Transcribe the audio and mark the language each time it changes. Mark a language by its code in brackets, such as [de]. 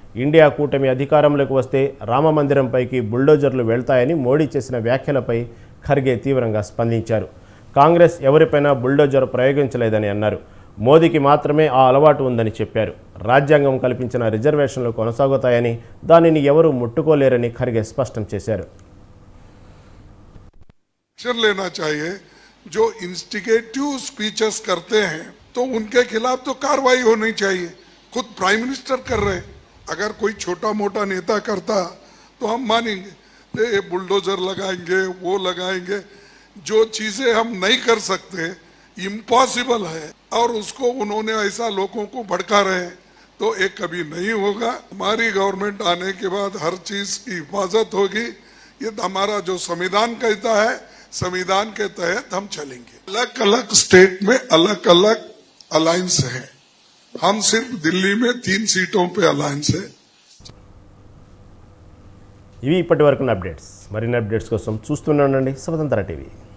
[te] India కూటమి అధికారంలోకి వస్తే రామమందిరంపైకి బుల్డోజర్లు వెళ్తాయని మోడీ చేసిన వ్యాఖ్యలపై ఖర్గే తీవ్రంగా స్పందించారు. కాంగ్రెస్ ఎవరిపైనా బుల్డోజర్ ప్రయోగించలేదని అన్నారు. మోదీకి మాత్రమే ఆ అలవాటు ఉందని చెప్పారు. రాజ్యాంగం కల్పించిన రిజర్వేషన్లు కొనసాగుతాయని, దానిని ఎవరూ ముట్టుకోలేరని ఖర్గే స్పష్టం చేశారు. [hi] जो इंस्टिगेटिव स्पीचेस करते हैं तो उनके खिलाफ तो कार्रवाई होनी चाहिए. खुद प्राइम मिनिस्टर कर रहे. अगर कोई छोटा मोटा नेता करता तो हम मानेंगे, ये बुलडोजर लगाएंगे, वो लगाएंगे. जो चीजें हम नहीं कर सकते, इम्पॉसिबल है, और उसको उन्होंने ऐसा लोगों को भड़का रहे, तो एक कभी नहीं होगा. हमारी गवर्नमेंट आने के बाद हर चीज की हिफाजत होगी. ये हमारा जो संविधान कहता है, संविधान के तहत हम चलेंगे. अलग अलग स्टेट में अलग अलग अलायंस है. हम सिर्फ दिल्ली में 3 सीटों पे अलायंस है. [te] ఇవి ఇప్పటి వరకు అప్డేట్స్. మరిన్ని అప్డేట్స్ కోసం చూస్తూనే ఉండండి స్వతంత్ర టీవీ.